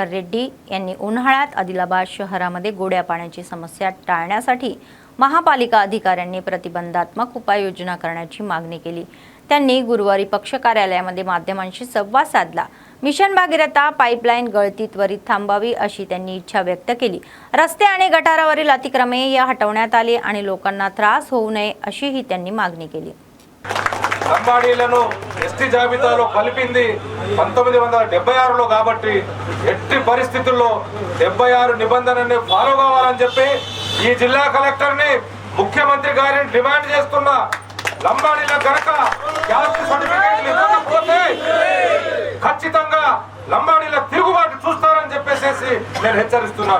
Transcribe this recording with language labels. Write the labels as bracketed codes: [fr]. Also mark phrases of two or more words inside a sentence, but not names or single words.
[mr] रेड्डी यांनी उन्हाळ्यात आदिलाबाद शहरामध्ये गोड्या पाण्याची समस्या टाळण्यासाठी महापालिका अधिकाऱ्यांनी प्रतिबंधात्मक उपाययोजना करण्याची मागणी केली. त्यांनी गुरुवारी पक्ष कार्यालयामध्ये माध्यमांशी संवाद साधला. मिशन भागीरथा पाईपलाईन गळती त्वरित थांबावी अशी त्यांनी इच्छा व्यक्त केली. रस्ते आणि गटारावरील अतिक्रमणे हटवण्यात आली आणि लोकांना त्रास होऊ नये अशीही त्यांनी मागणी केली. [te] లంబాడీలను ఎస్టీ జాబితాలో కలిపింది 1976లో కాబట్టి ఎట్టి పరిస్థితుల్లో 76 నిబంధనని ఫాలో కావాలని చెప్పి ఈ జిల్లా కలెక్టర్ని ముఖ్యమంత్రి గారిని డిమాండ్ చేస్తున్నా. లంబాడీల గనక [en] caste certificates [te] ఇవ్వకపోతే ఖచ్చితంగా లంబాడీల తిరుగుబాటు చూస్తారని చెప్పేసి నేను హెచ్చరిస్తున్నాను.